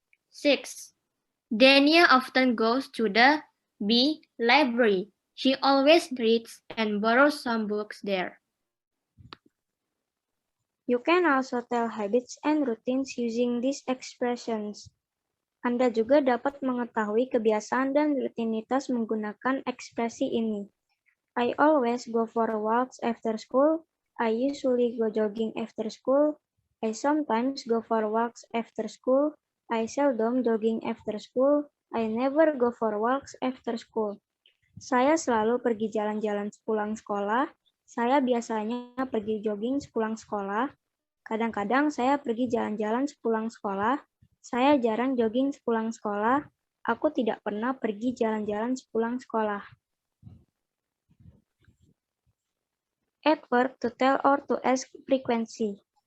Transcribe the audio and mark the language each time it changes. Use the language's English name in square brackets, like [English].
[English] 6. Dania often goes to the B. Library. She always reads and borrows some books there. You can also tell habits and routines using these expressions. [Indonesian] Anda juga dapat mengetahui kebiasaan dan rutinitas menggunakan ekspresi ini. [English] I always go for walks after school. I usually go jogging after school. I sometimes go for walks after school. I seldom jogging after school. I never go for walks after school. [Indonesian] Saya selalu pergi jalan-jalan sepulang sekolah. Saya biasanya pergi jogging sepulang sekolah. Kadang-kadang saya pergi jalan-jalan sepulang sekolah. Saya jarang jogging sepulang sekolah. Aku tidak pernah pergi jalan-jalan sepulang sekolah. [English] Adverb to tell or to ask frequency.